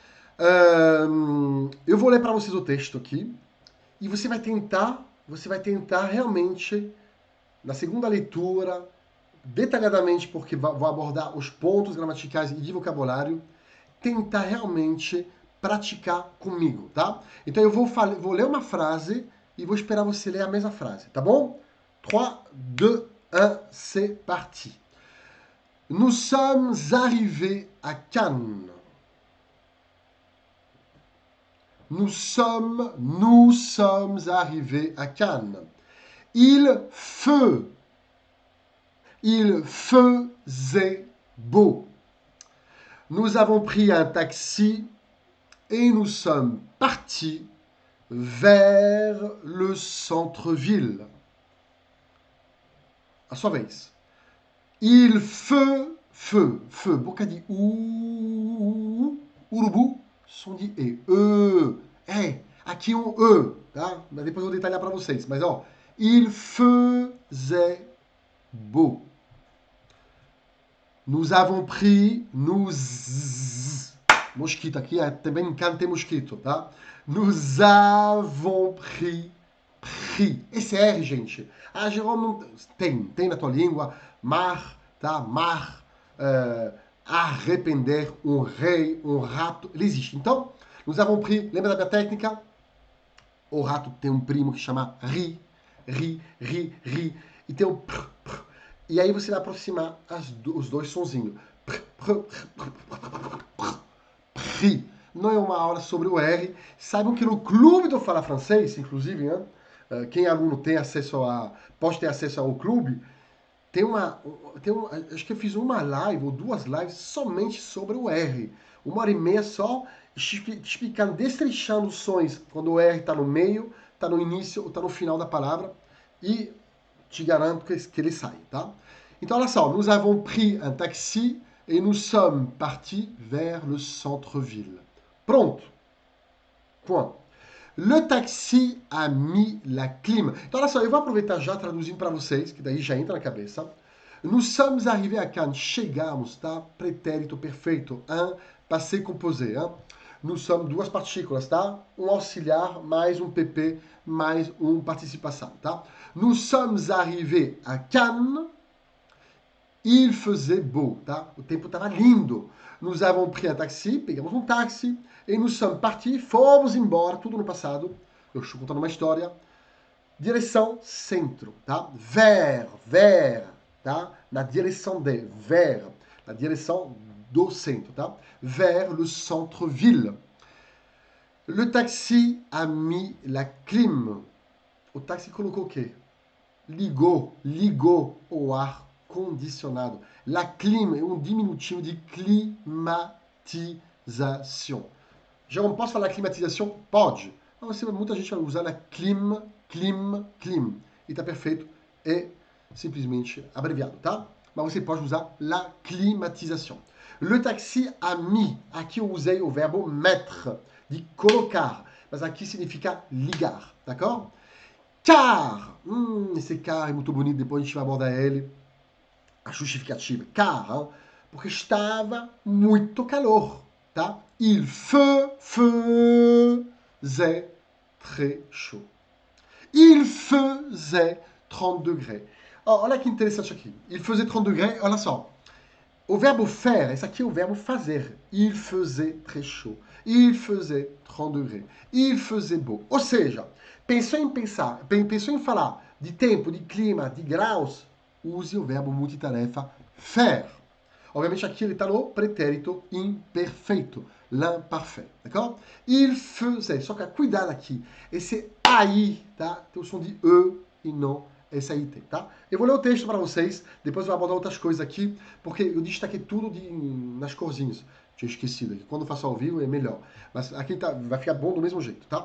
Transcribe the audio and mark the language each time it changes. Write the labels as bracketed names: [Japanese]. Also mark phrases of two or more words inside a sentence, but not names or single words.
[Portuguese] Eu vou ler para vocês o texto aqui e você vai tentar realmente, na segunda leitura, detalhadamente, porque vou abordar os pontos gramaticais e de vocabulário, tentar realmente praticar comigo, tá? Então eu vou ler uma frase e vou esperar você ler a mesma frase, tá bom? 3, 2, 1, [French] c'est parti. Nous sommes arrivés à Cannes. Nous sommes arrivés à Cannes. Il faisait beau. Nous avons pris un taxi et nous sommes partis vers le centre-ville. [Portuguese] A sua vez. Feu. Boca de urubu, som de e. Aqui um e, tá? Depois eu vou detalhar para vocês. Mas, ó, [French] il faisait beau. Nous avons pris, [Portuguese] mosquito aqui, também em canne tem mosquito, tá? [French] Nous avons pris. [Portuguese] Esse R, gente. Ah, Jerome, não... tem na tua língua. Mar, tá? Mar, arrepender, um rei, um rato. Ele existe. Então, [French] nous avons pris. [Portuguese] Lembra da minha técnica? O rato tem um primo que chama ri. E tem o pr. E aí você vai aproximar os dois sonzinhos. Ri. Não é uma aula sobre o R. Saibam que no clube do Fala Francês, inclusive, né? Quem é aluno pode ter acesso ao clube. Acho que eu fiz uma live ou duas lives somente sobre o R. 1h30 só, explicando, destrinchando os sons quando o R está no meio, está no início ou está no final da palavra. E te garanto que ele sai, tá? Então, olha só. [French] Nous avons pris un taxi et nous sommes partis vers le centre-ville. Pronto. Point. Le taxi a mis la clim. [Portuguese] Então, olha só, eu vou aproveitar já traduzindo para vocês, que daí já entra na cabeça. [French] Nous sommes arrivés à Cannes. [Portuguese] Chegamos, tá? Pretérito perfeito. [French] Un passé composé. Hein? Nous sommes [Portuguese] duas partículas, tá? Um auxiliar mais um PP mais um participio passado, tá? [French] Nous sommes arrivés à Cannes. Il faisait beau, [Portuguese] tá? O tempo estava lindo. [French] Nous avons pris un taxi, [Portuguese] pegamos um táxi, e [French] nous sommes partis, [Portuguese] fomos embora, tudo no passado. Eu estou contando uma história. Direção centro, tá? Vers, tá? Na direção de, vers, na direção do centro, tá? [French] Vers le centre-ville. Le taxi a mis la clim. [Portuguese] O táxi colocou o quê? Ligou o ar condicionado. [French] La clim [Portuguese] é um diminutivo de climatização. Já não posso falar climatização? Pode. Mas muita gente vai usar a clim. E tá perfeito. É simplesmente abreviado, tá? Mas você pode usar la climatização. [French] Le taxi a mis. [Portuguese] Aqui eu usei o verbo mettre, de colocar. Mas aqui significa ligar, d'accord? Car, esse car é muito bonito, depois a gente vai abordar ele, a justificativa. [French] Car, hein? [Portuguese] Porque estava muito calor, tá? [French] Il faisait très chaud. Il faisait 30 degrés. [Portuguese] Oh, olha que interessante aqui. [French] Il faisait 30 degrés, [Portuguese] olha só. O verbo faire, esse aqui é o verbo fazer. [French] Il faisait très chaud. Il faisait 30 degrés. Il faisait beau. [Portuguese] Ou seja, pensou em falar de tempo, de clima, de graus, use o verbo multitarefa faire. Obviamente aqui ele está no pretérito imperfeito, [French] l'imparfait, d'accord? Il faisait, [Portuguese] só que cuidado aqui, esse AI, tá? Tem o som de E e não SAIT, tá? Eu vou ler o texto para vocês, depois eu vou abordar outras coisas aqui, porque eu destaquei tudo nas corzinhas. Tinha esquecido aqui. Quando eu faço ao vivo é melhor. Mas aqui vai ficar bom do mesmo jeito, tá?